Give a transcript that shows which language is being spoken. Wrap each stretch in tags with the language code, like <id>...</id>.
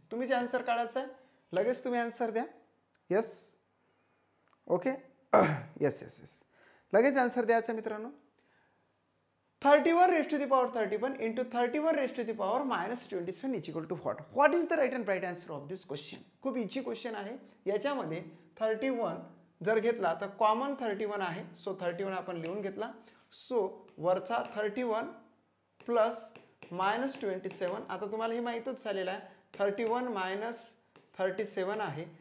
<mr>तुम्ही जे आन्सर काढायचं आहे लगेच तुम्ही आन्सर द्या. Yes, okay. Yes yes yes, लगेच आन्सर द्यायचा मित्रांनो.</mr> <en>31 raised to the power 31 into 31 raised to the power -27 is equal to what? What is the right and right answer of this question?</en> <mr>खूप easy question आहे. याच्यामध्ये 31 जर घेतला तर common 31 आहे. सो 31 आपण लिहून घेतला. सो वरचा 31 प्लस -27. आता तुम्हाला हे माहीतच झालेलं आहे, 31 - 37 आहे.</mr>